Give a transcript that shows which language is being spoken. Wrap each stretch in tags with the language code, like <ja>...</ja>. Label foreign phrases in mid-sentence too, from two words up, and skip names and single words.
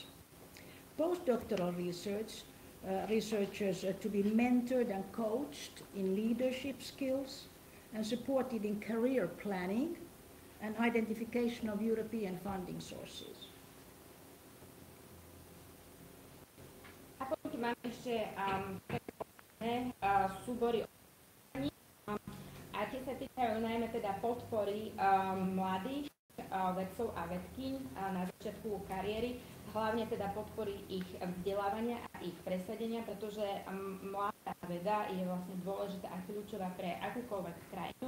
<en>Postdoctoral researchers are to be mentored and coached in leadership skills and supported in career planning and identification of European funding sources.</en> <sk>A potom tu máme ešte súbory a tie sa týkajú najmä teda podpory mladých vedcov a vedkyň na začiatku kariéry, hlavne teda podpory ich vzdelávania a ich presadenia, pretože mladá veda je vlastne dôležitá a kľúčová pre akúkoľvek krajinu.</sk>